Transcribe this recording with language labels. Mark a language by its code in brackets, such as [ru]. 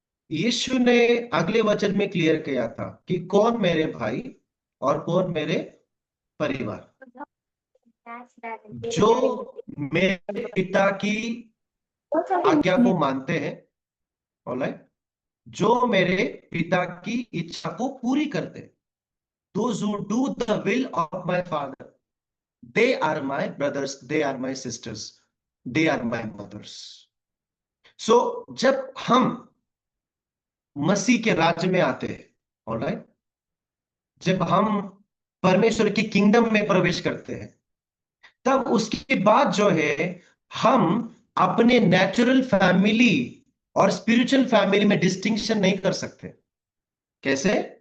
[hi] यीशु ने अगले वचन में क्लियर किया था कि कौन मेरे भाई और कौन मेरे परिवार. जो मेरे पिता की आज्ञा को मानते हैं, ऑलराइट, जो मेरे पिता की इच्छा को पूरी करते हैं. [en] those who do the will of my Father, they are my brothers, they are my sisters, they are my mothers. [hi] So जब हम मसीह के राज्य में आते हैं, ऑलराइट, जब हम परमेश्वर की किंगडम में प्रवेश करते हैं, तब उसके बाद जो है हम अपने नेचुरल फैमिली और स्पिरिचुअल फैमिली में डिस्टिंक्शन नहीं कर सकते। कैसे?